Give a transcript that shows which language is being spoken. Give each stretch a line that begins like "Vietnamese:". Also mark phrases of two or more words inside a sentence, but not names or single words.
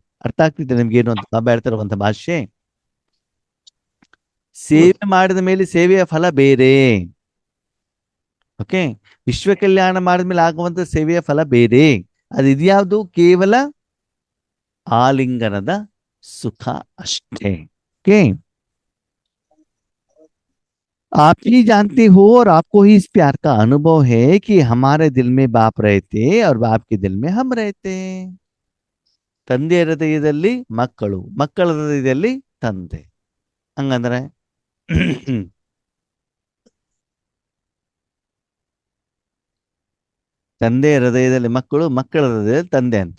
Kannada: ಅರ್ಥ ಆಗ್ತಿದೆ ನಿಮ್ಗೆ ಏನು ಅಂತ ಬಾಬಾ ಹೇಳ್ತಿರುವಂತ ಭಾಷೆ? ಸೇವೆ ಮಾಡಿದ ಮೇಲೆ ಸೇವೆಯ ಫಲ ಬೇರೆ. ಓಕೆ, ವಿಶ್ವ ಕಲ್ಯಾಣ ಮಾಡಿದ್ಮೇಲೆ ಆಗುವಂತ ಸೇವೆಯ ಫಲ ಬೇರೆ. ಅದು ಇದ್ಯಾವುದು? ಕೇವಲ ಆಲಿಂಗನದ ಸುಖ ಅಷ್ಟೇ.
Hindi: ओके, आप ही जानते हो और आपको ही इस प्यार का अनुभव है कि हमारे दिल में बाप रहते और बाप के दिल में हम रहते.
Kannada: ತಂದೆಯ ಹೃದಯದಲ್ಲಿ ಮಕ್ಕಳು, ಮಕ್ಕಳ ಹೃದಯದಲ್ಲಿ ತಂದೆ. ಹಂಗಂದ್ರೆ ತಂದೆಯ ಹೃದಯದಲ್ಲಿ ಮಕ್ಕಳು, ಮಕ್ಕಳ ಹೃದಯದಲ್ಲಿ ತಂದೆ ಅಂತ.